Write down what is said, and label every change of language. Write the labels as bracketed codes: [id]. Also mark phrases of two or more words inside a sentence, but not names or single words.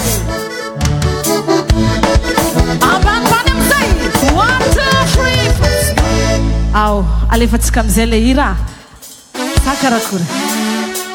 [en] One, two, three. Au, [mg] alefatsika amizay le hira. Sakarakura.